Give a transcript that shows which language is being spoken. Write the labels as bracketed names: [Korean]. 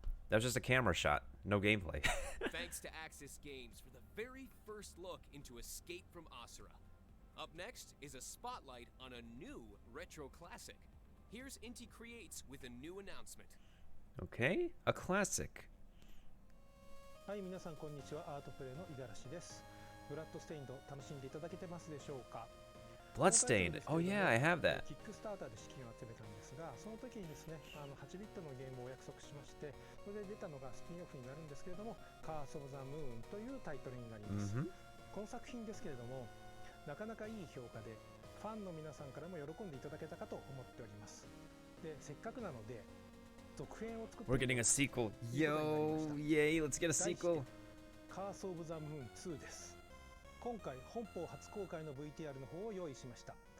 [English] That was just a camera shot, no gameplay. Thanks to Axis Games for the very first look into Escape from Asura. Up next is a spotlight on a new retro classic. Here's Inti Creates with a new announcement. Okay, a classic. [Japanese] はい、皆さんこんにちは。アートプレイの五十嵐です。ブラッドステインド楽しんでいただけてますでしょうか。 [English] Bloodstained. Oh yeah, I have that. [Japanese] キックスターターで資金を集めたんですが、その時にですね、8ビットのゲームを約束しまして、それで出たのがスピンオフになるんですけれども、カース・オブ・ザ・ムーンというタイトルになります。この作品ですけれども、なかなかいい評価で、ファンの皆さんからも喜んでいただけたかと思っております。で、せっかくなので、 [English] We're getting a sequel. Yo, yay, let's get a sequel. [Japanese] Curse of the Moon 2です。今回本邦初公開の VTR の方を用意しました。